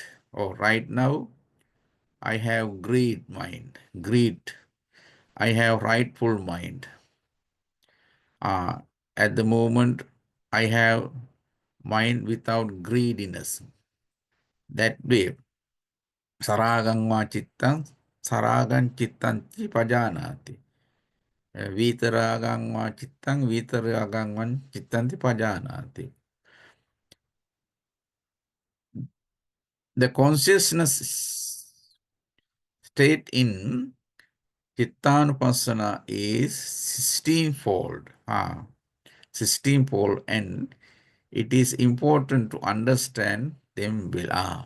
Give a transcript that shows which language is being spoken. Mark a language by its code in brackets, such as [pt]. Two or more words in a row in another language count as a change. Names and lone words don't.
[en] Oh, right now, I have greed mind, greed. I have rightful mind. At the moment, I have mind without greediness. That way, [pi] Saragang ma chittang, saragan chittanti pajanati. Vitaragang ma chittang, vitaragang man chittanti pajanati. [en] The consciousness state in Chittanupassana is 16-fold. 16-fold, and it is important to understand them well.